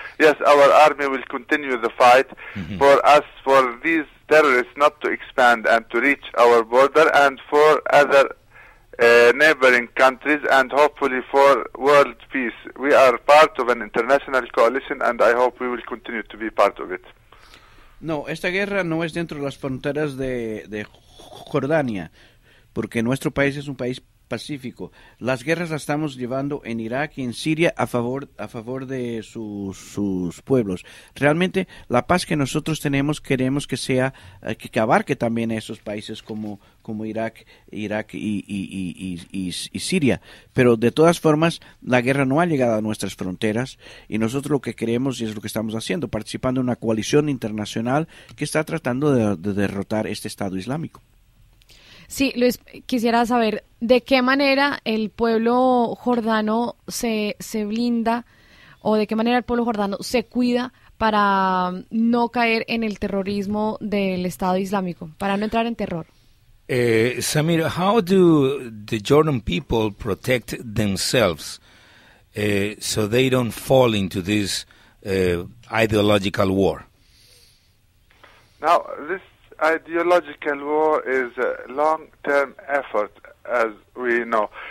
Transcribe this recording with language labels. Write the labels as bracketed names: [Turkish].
[English] Yes, our army will continue the fight for these terrorists not to expand and to reach our border, and for other neighboring countries, and hopefully for world peace. We are part of an international coalition, and I hope we will continue to be part of it. [Spanish] No, esta guerra no es dentro de las fronteras de Jordania, porque nuestro país es un país pacífico. Las guerras las estamos llevando en Irak y en Siria a favor de sus pueblos. Realmente la paz que nosotros queremos que sea que abarque también esos países como Irak y Siria. Pero de todas formas, la guerra no ha llegado a nuestras fronteras, y nosotros lo que queremos, y es lo que estamos haciendo, participando en una coalición internacional que está tratando de derrotar este Estado Islámico. Sí, Luis, quisiera saber de qué manera el pueblo jordano se blinda, o de qué manera el pueblo jordano se cuida para no caer en el terrorismo del Estado Islámico, para no entrar en terror. [English] Samir, how do the Jordan people protect themselves so they don't fall into this ideological war? Now, this ideological war is a long-term effort, as we know.